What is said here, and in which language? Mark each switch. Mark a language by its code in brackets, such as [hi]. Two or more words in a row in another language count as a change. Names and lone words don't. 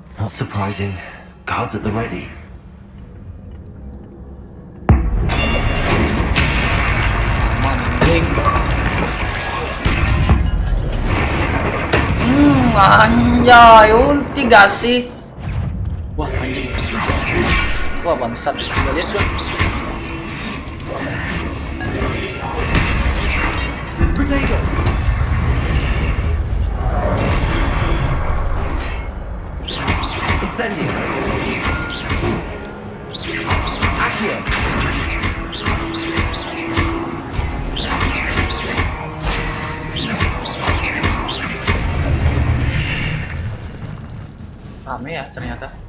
[en] Not surprising. Guards at the ready. [id] Anjay, ulti gak sih? Wah, anjing. Wah, bangsat. Gak lihat gua. Potato! Incendio! Accio! Rame ya ternyata.